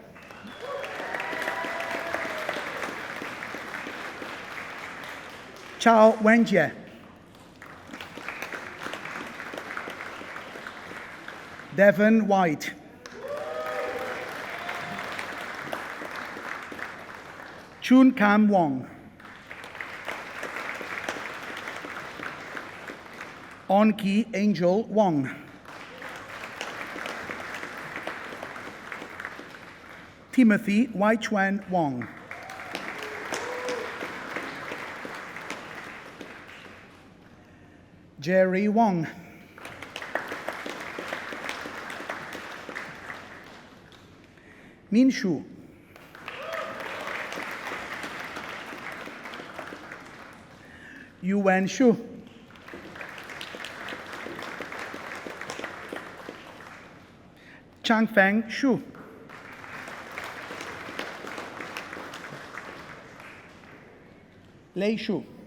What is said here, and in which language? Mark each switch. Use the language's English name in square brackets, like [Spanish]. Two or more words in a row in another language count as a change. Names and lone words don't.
[English] Chao Wenjie. Devon White. Chun Kam Wong. On Ki Angel Wong. Timothy Wai Chuan Wong. Jerry Wong. Min Shu. Yuan Shu. Changfeng Shu. Lei Shu.